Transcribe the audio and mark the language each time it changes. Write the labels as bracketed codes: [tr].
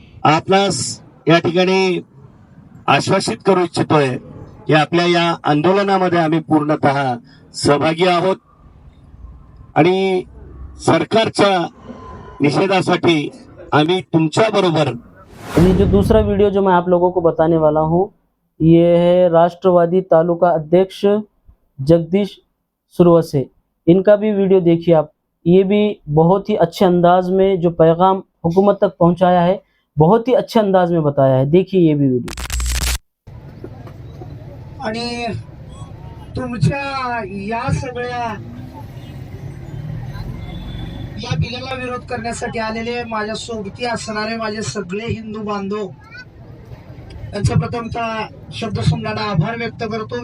[mr] आपणास या ठिकाणी आश्वासित करू इच्छितोय की आपल्या या आंदोलनामध्ये आम्ही पूर्णतः सहभागी आहोत आणि सरकारच्या निषेधासाठी आम्ही तुमच्या बरोबर। [hi] ये जो दूसरा वीडियो जो मैं आप लोगों को बताने वाला हूँ, ये है राष्ट्रवादी तालुका अध्यक्ष जगदीश सुरवसे। इनका भी वीडियो देखिए आप। ये भी बहुत ही अच्छे अंदाज में जो पैगाम हुकूमत तक पहुंचाया है, बहुत ही अच्छे अंदाज में बताया है। देखिए ये भी वीडियो। [mr] आणि तुमच्या या सगळ्या या बिलाला विरोध करण्यासाठी आलेले माझ्या सोबती असणारे माझे सगळे हिंदू बांधव यांचा प्रथमतः शब्दसंग्रहाने आभार व्यक्त करतो।